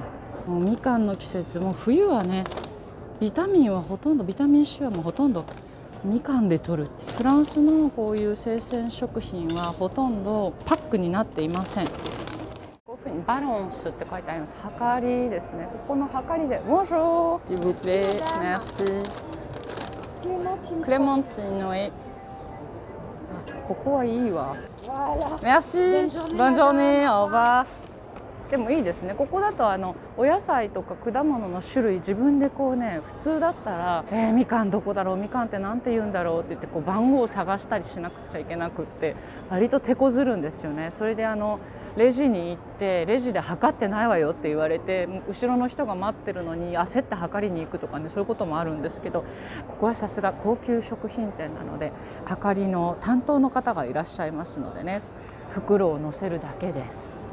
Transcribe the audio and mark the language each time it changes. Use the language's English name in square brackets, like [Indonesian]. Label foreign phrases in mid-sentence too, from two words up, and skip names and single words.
[Japanese] もうみかんの季節も冬はねビタミン C はもうほとんどみかんで取る。フランスのこういう生鮮食品はほとんどパックになっていません。こういうふうにバロンスって書いてあります。はかりですね。ここのはかりで [French] bonjour s'il vous plaît merci [Japanese] クレモンチーノへ。ここはいいわ。 [French] merci bonne journée au revoir。 [Japanese] でもいいですね。ここだとお野菜とか果物の種類自分でこうね、普通だったらみかんどこだろう、みかんってなんて言うんだろうって言ってこう番号を探したりしなくちゃいけなくって割と手こずるんですよね。それでレジに行ってレジで測ってないわよって言われて後ろの人が待ってるのに焦って測りに行くとかね、そういうこともあるんですけど、ここはさすが高級食品店なので測りの担当の方がいらっしゃいますのでね、袋を乗せるだけです。